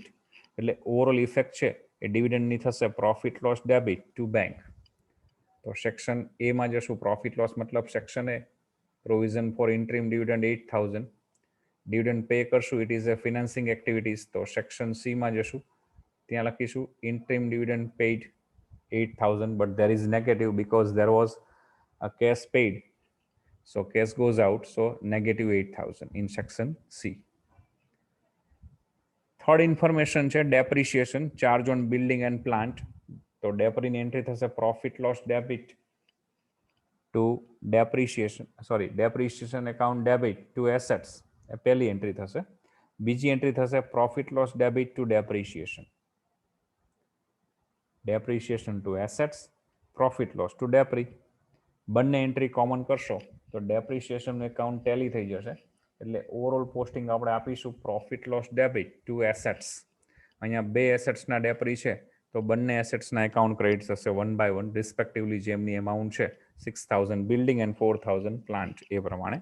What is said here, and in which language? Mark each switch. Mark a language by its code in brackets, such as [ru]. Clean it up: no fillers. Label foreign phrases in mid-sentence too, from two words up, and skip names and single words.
[gu] એટલે [en] overall effect [gu] છે એ ડિવિડન્ડની થશે [en] profit loss debit to bank. [gu] તો તો [en] section A [gu] માં જશું [en] profit loss મતલબ section A provision for interim dividend 8000 dividend pay કરશું it is a financing activities તો section C [gu] માં જશું ત્યાં લખીશું [en] interim dividend paid 8000 but there is negative because there was a cash paid, so cash goes out, so negative 8000 in section C. Third information છે depreciation charge on building and plant. તો ડેપરી [gu] ની એન્ટ્રી થશે [en] profit loss debit to depreciation account debit to assets. [gu] એ પહેલી એન્ટ્રી થશે. બીજી એન્ટ્રી થશે [en] profit loss debit to depreciation to assets, profit loss to depre. [gu] બંને એન્ટ્રી કોમન કરશો તો [en] depreciation account [gu] ટેલી થઈ જશે એટલે [en] overall posting [gu] આપણે આપીશું [en] profit loss debit to assets. [gu] અહીંયા બે એસેટ્સના ડેપરી છે તો બંને એસેટ્સના [en] account credit [gu] થશે 1 by 1 રિસ્પેક્ટિવલી જેમની એમાઉન્ટ છે 6000 [en] building and 4000 plant [gu] એ પ્રમાણે.